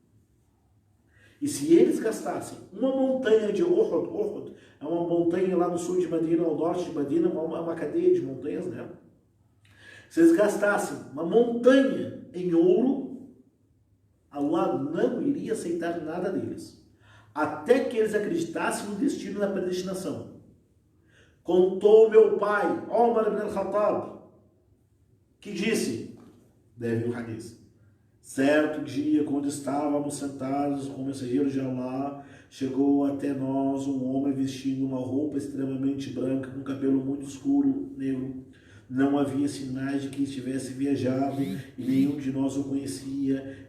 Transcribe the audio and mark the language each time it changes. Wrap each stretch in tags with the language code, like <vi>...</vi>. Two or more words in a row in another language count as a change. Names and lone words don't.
<pt>E se eles gastassem uma montanha de Uhud é uma montanha lá no sul de Medina, ao norte de Medina, uma cadeia de montanhas, né? Se eles gastassem uma montanha em ouro, Allah não iria aceitar nada deles, até que eles acreditassem no destino da predestinação. Contou meu pai, Omar ibn al-Khattab, que disse, deve o hadith, certo dia, quando estávamos sentados com o mensageiro de Allah, chegou até nós um homem vestindo uma roupa extremamente branca, com cabelo muito escuro, negro. Não havia sinais de que estivesse viajado e nenhum de nós o conhecia.</pt>